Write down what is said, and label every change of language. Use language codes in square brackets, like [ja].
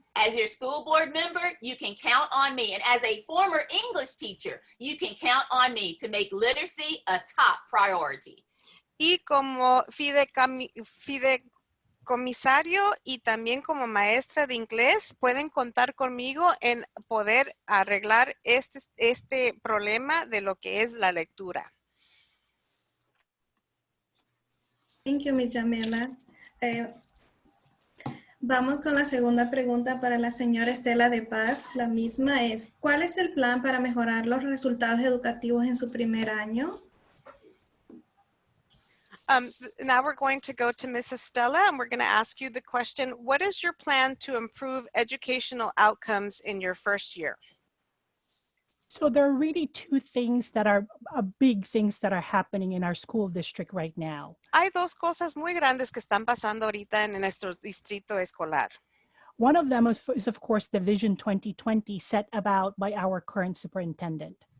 [en] As your school board member, you can count on me. And as a former English teacher, you can count on me to make literacy a top priority. [es] Y como fideicomisario y también como maestra de inglés, pueden contar conmigo en poder arreglar este problema de lo que es la lectura. [en] Thank you, Ms. Yamela. [es] Vamos con la segunda pregunta para la señora Estela de Paz. La misma es, ¿cuál es el plan para mejorar los resultados educativos en su primer año? [en] Now we're going to go to Ms. Estela and we're going to ask you the question, what is your plan to improve educational outcomes in your first year? So there are really two things that are big things that are happening in our school district right now. [es] Hay dos cosas muy grandes que están pasando ahorita en nuestro distrito escolar. [en] One of them is of course, the Vision 2020 set about by our current superintendent.